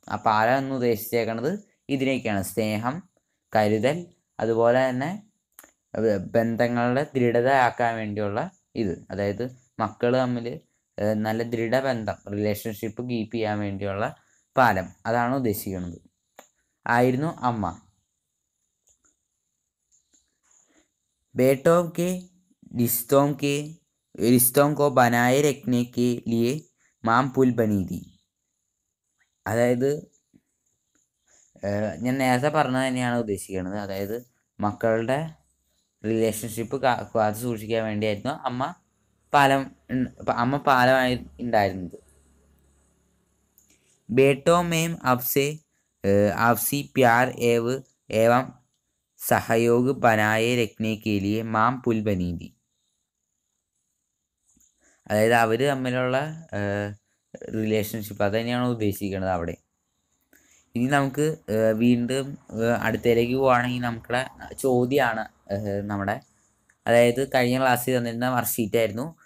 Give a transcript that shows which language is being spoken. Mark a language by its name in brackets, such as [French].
[Malayalam] ആ പാലം എന്ന് ഉദ്ദേശിച്ചേക്കണത് ഇതിനൊക്കെയാണ്: സ്നേഹം, കരുതൽ, അതുപോലെ തന്നെ ബന്ധങ്ങളുടെ ദൃഢതയാക്കാൻ വേണ്ടിയുള്ള ഇത്. അതായത് മക്കൾ തമ്മിൽ നല്ല ദൃഢബന്ധം, റിലേഷൻഷിപ്പ് കീപ്പ് ചെയ്യാൻ വേണ്ടിയുള്ള പാലം, അതാണ് ഉദ്ദേശിക്കുന്നത്. ആയിരുന്നു അമ്മ. [Hindi] बेटों के रिश्तों को बनाए रखने के लिए മാം പുൽ ബനി थी. [Malayalam] അതായത് ഞാൻ നേരത്തെ പറഞ്ഞത് തന്നെയാണ് ഉദ്ദേശിക്കുന്നത്. അതായത് മക്കളുടെ റിലേഷൻഷിപ്പ് കാത്തു സൂക്ഷിക്കാൻ വേണ്ടിയായിരുന്നു അമ്മ പാലമായി ഉണ്ടായിരുന്നത്. [Hindi] बेटों में आपसी प्यार एवं सहयोग बनाए रखने के लिए മാം പുൽ ബനി थी. [Malayalam] അതായത് അവർ തമ്മിലുള്ള റിലേഷൻഷിപ്പ്, അത് തന്നെയാണ് ഉദ്ദേശിക്കുന്നത് അവിടെ. ഇനി നമുക്ക് വീണ്ടും അടുത്തതിലേക്ക് പോവുകയാണെങ്കിൽ നമുക്കുള്ള ചോദ്യമാണ് നമ്മുടെ, അതായത് കഴിഞ്ഞ ക്ലാസ്സിൽ തന്നിരുന്ന വർക്ക്ഷീറ്റായിരുന്നു.